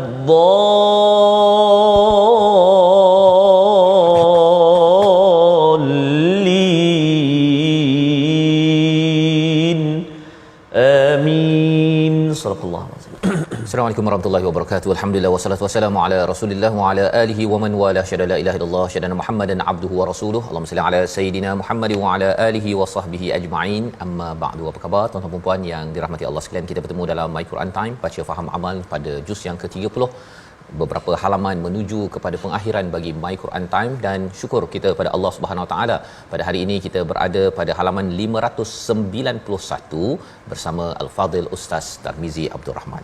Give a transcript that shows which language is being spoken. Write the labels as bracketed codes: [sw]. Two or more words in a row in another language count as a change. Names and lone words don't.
[ar] الضالين آمين صدق الله العظيم. السلام عليكم ورحمة الله وبركاته. الحمد لله والصلاة والسلام على رسول الله وعلى آله ومن والى أشهد لا إله إلا الله أشهد محمدا عبده ورسوله. اللهم صل على سيدنا محمد وعلى آله وصحبه أجمعين. أما بعد. [ms] Apa khabar tuan-tuan dan puan yang dirahmati Allah sekalian? Kita bertemu dalam My Quran Time, baca faham amal pada juz yang ke-30. Beberapa halaman menuju kepada pengakhiran bagi My Quran Time, dan syukur kita pada Allah [ar] سبحانه وتعالى [ms] pada hari ini kita berada pada halaman 591 bersama Al-Fadhil Ustaz Tarmizi Abdul Rahman.